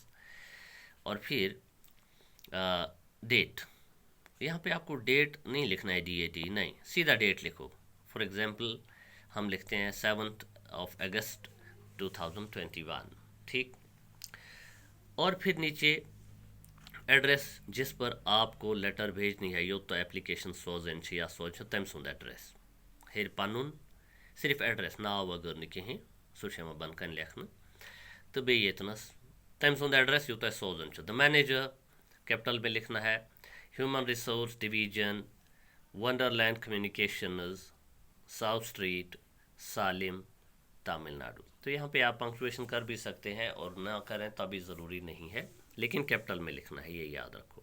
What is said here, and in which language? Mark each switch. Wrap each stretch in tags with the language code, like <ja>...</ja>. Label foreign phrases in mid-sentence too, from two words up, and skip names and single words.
<hi>और फिर डेट, यहाँ पे आपको डेट नहीं लिखना है DAT, नहीं, सीधा डेट लिखो.</hi> <en>For example</en> <hi>हम लिखते हैं 7th of August 2021. ठीक. और फिर नीचे एड्रेस जिस पर आपको लेटर भेजनी है,</hi> <ks>यो तो एप्लीकेशन सोजन या सोच तम सुंद एड्रेस हेर पनुन सिर्फ एड्रेस नाव वगैर न कहें सह बन कन लेखन. तो बे यतनस तम सुंद एड्रेस यूत सोजन.</ks> <en>The Manager</en> <hi>कैपिटल में लिखना है, ह्यूमन रिसोर्स डिवीजन, वंडरलैंड कम्युनिकेशंस, साउथ स्ट्रीट, सालिम, तमिलनाडु. तो यहाँ पे आप पंक्चुएशन कर भी सकते हैं और ना करें तभी ज़रूरी नहीं है, लेकिन कैपिटल में लिखना है, ये याद रखो.</hi>